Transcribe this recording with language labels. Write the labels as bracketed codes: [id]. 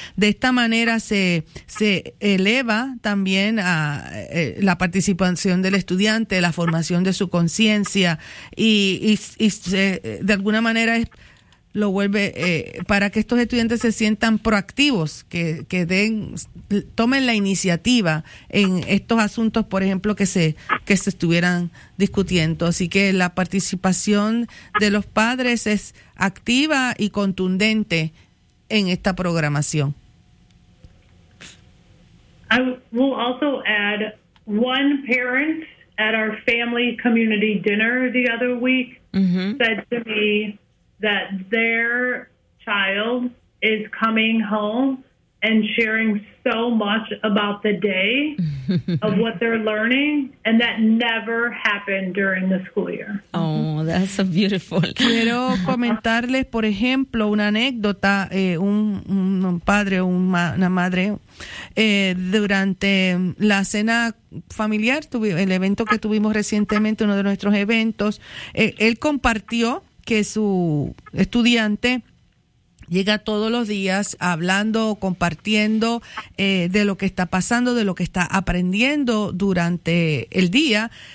[es] De esta manera se eleva también a la participación del estudiante, la formación de su conciencia y de alguna manera es, lo vuelve para que estos estudiantes se sientan proactivos, que den, tomen la iniciativa en estos asuntos, por ejemplo, que se estuvieran discutiendo. Así que la participación de los padres es activa y contundente en esta programación. [en] I will also add one parent at our family community dinner the other week, mm-hmm, said to me that their child is coming home and sharing so much about the day of what they're learning, and that never happened during the school year. Oh, that's so beautiful. [es] Quiero comentarles, por ejemplo, una anécdota, un padre o una madre, durante la cena familiar, el evento que tuvimos recientemente, uno de nuestros eventos, él compartió que su estudiante llega todos los días hablando, compartiendo de lo que está pasando, de lo que está aprendiendo durante el día.